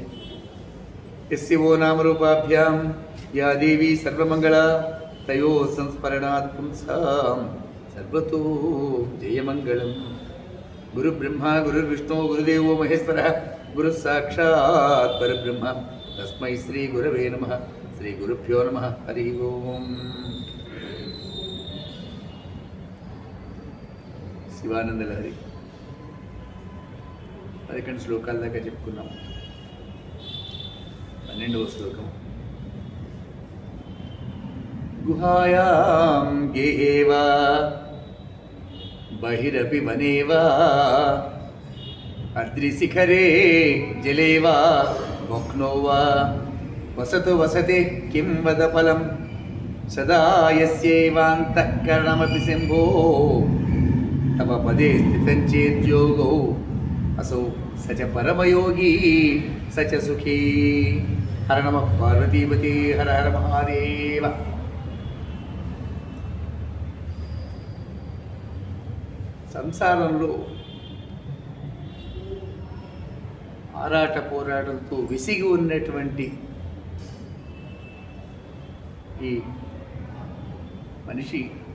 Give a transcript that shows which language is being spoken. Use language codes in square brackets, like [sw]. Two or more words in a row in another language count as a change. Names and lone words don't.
[sa] यस्य वो नामरूपाभ्यां या देवी सर्वमंगला तयो संस्मरणात् पुंसां सर्वतो जयमंगलम्। गुरुब्रह्मा गुरुर्विष्णु गुरुदेवो महेश्वरः गुरुः साक्षात् परब्रह्म तस्मै श्री गुरवे नमः। श्री गुरुभ्यो नमः। हरि ओम्। [te] శివానంద లహరి 11 శ్లోకాల దాకా చెప్పుకున్నాం. 12వ శ్లోకం. [sa] గుహాయాం గేహేవా బహిరపి వనేవా అద్రిశిఖరే జలేవా భక్నోవా వసతు వసతే కిం వద ఫలం సదా యస్యైవాంతఃకరణమపి శంభో तव पदे स्थितं चेद्योगो असौ स च परमयोगी स च सुखी। हर नमः पार्वतीपते हर हर महादेव। [te] సంసారంలో ఆరాట పోరాటంతో విసిగి ఉన్నటువంటి ఈ మనిషి